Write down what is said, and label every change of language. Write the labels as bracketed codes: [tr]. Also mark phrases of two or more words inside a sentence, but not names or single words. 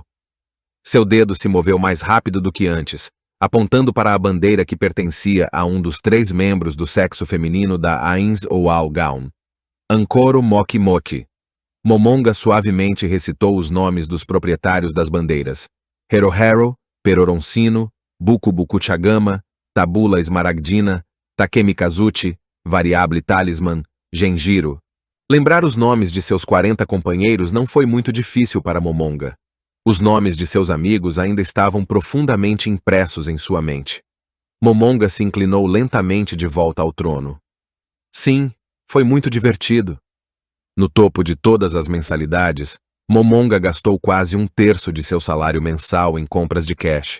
[pt] Seu dedo se moveu mais rápido do que antes, apontando para a bandeira que pertencia a um dos 3 membros do sexo feminino da Ainz ou Algaun. Ankoro Moki Moki. Momonga suavemente recitou os nomes dos proprietários das bandeiras. Herohero, Peroroncino, Buku Buku Chagama, Tabula Esmaragdina, Takemi Kazuchi, Variable Talisman, Genjiro. Lembrar os nomes de seus 40 companheiros não foi muito difícil para Momonga. Os nomes de seus amigos ainda estavam profundamente impressos em sua mente. Momonga se inclinou lentamente de volta ao trono. Sim, foi muito divertido. No topo de todas as mensalidades, Momonga gastou quase 1/3 de seu salário mensal em compras de cash.